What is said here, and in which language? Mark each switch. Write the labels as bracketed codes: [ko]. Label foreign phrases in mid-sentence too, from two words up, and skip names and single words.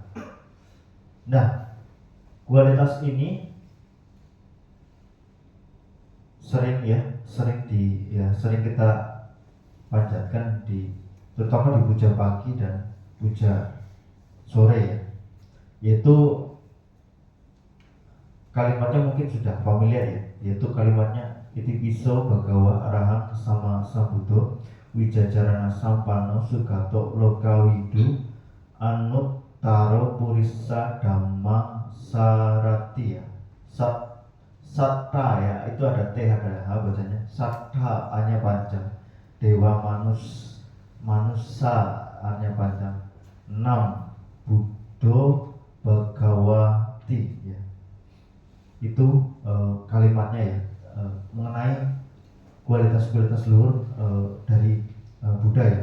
[id] Nah, kualitas ini sering kita panjatkan terutama di puja pagi dan puja sore ya, yaitu kalimatnya mungkin sudah familiar ya, yaitu kalimatnya [pi] Itipiso Bhagawa Arahang Sama Sambuddho Wijajarana Sampano Sugato Lokawidu Anuttaro Purissa Dhamma Sarati ya. [id] Satta ya, itu ada T ada H bacanya. Satta hanya panjang. Dewa manusa hanya panjang. [pi] 6 Buddho Bhagawati ya. [id] Itu kalimatnya ya, mengenai kualitas-kualitas luhur dari Buddha ya.